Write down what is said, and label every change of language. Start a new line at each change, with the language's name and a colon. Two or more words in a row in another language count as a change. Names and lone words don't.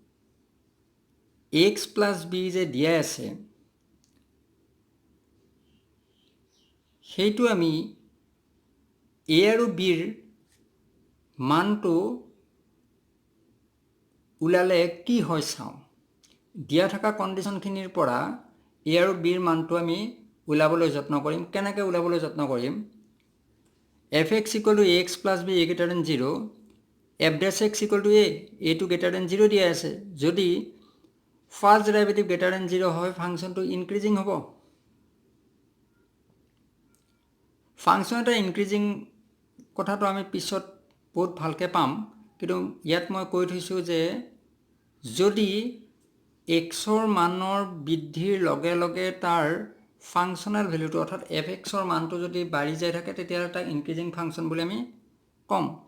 English: x plus b
Assamese: যে দিয়া আছে সেইটো আমি a আৰু b ৰ মানটো উলালে কি হয় চাওঁ দিয়া থকা কন্ডিশনখিনিৰ পৰা a আৰু b ৰ মানটো আমি উলাবলৈ যত্ন কৰিম কেনেকৈ উলাবলৈ যত্ন কৰিম
English: fx = ax plus b a greater than 0 f dash x equal to a,
Assamese: এটো
English: greater than 0
Assamese: দিয়া আছে। যদি
English: first derivative greater than 0
Assamese: হয় ফাংচনটো ইনক্ৰিজিং হ'ব। ফাংচন এটা ইনক্ৰিজিং কথাটো আমি পিছত বহুত ভালকৈ পাম, কিন্তু ইয়াত মই কৈ থৈছোঁ যে যদি এক্সৰ মানৰ বৃদ্ধিৰ লগে লগে তাৰ ফাংচনেল ভেলুটো অৰ্থাৎ এফ এক্সৰ মানটো যদি বাঢ়ি যাই থাকে তেতিয়াহ'লে তাক
English: increasing function
Assamese: বুলি আমি ক'ম।